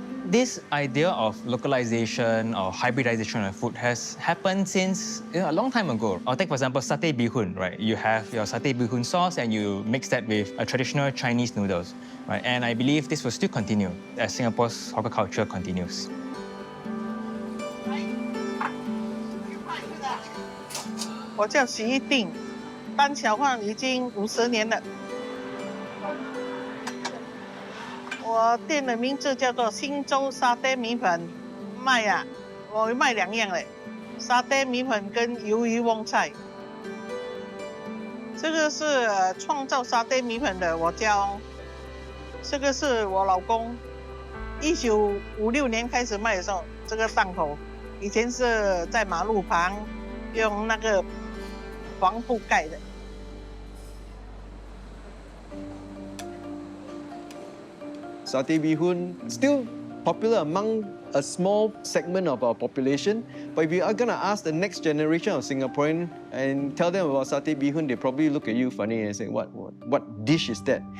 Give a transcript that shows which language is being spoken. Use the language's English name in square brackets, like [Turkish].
[English] This idea of localization or hybridization of food has happened since a long time ago. I'll take, for example, Satay Bee Hoon, right? You have your Satay Bee Hoon sauce and you mix that with a traditional Chinese noodles, right? And I believe this will still continue as Singapore's hawker culture continues. [Chinese] 我叫徐定，当小贩已经50年了。我店的名字叫做新洲沙爹米粉，卖啊，我卖2样嘞，沙爹米粉跟鱿鱼旺菜。这个是创造沙爹米粉的我叫，这个是我老公，1956年开始卖的时候，这个档口以前是在马路旁，用那个黄布盖的。 [English] Satay Bee Hoon still popular among a small segment of our population. But if you are gonna ask the next generation of Singaporean and tell them about Satay Bee Hoon, they probably look at you funny and say, what dish is that?